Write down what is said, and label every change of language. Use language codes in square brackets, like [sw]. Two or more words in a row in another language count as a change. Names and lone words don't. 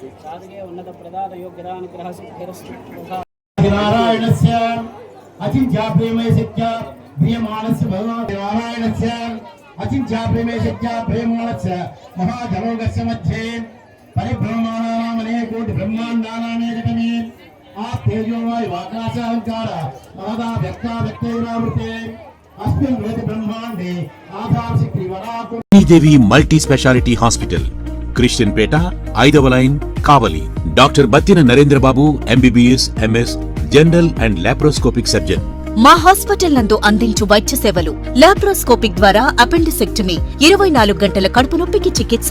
[sa] उन्नत प्रदात योग्यदानुग्रह सिद्धिरस्तु. नारायणस्य अचिन्त्य प्रेमये सत्य प्रियमाणस्य भगवान् नारायणस्य अचिन्त्य प्रेमये सत्य प्रेममाणस्य महाजलोकस्य मध्ये परिभ्रममाणानाम् अनेकोटि ब्रह्माण्डानामेकतमे आप तेजो वायु आकाशांकार महदा व्यक्ता व्यक्तैरावृते अस्मिन् वेद ब्रह्मांडे आधार शक्ति वराको [te] దేవి మల్టీ స్పెషాలిటీ హాస్పిటల్, క్రిస్టియన్ పేట, 5వ లైన్, కావలి. [en] Doctor Battina Narendrababu, MBBS, MS, General and Laparoscopic Surgeon. [te] మా హాస్పిటల్ నందు అందించు వైద్య సేవలు: లాప్రోస్కోపిక్ ద్వారా అపెండిసెక్టమీ, 24 గంటల కడుపు నొప్పికి చికిత్స,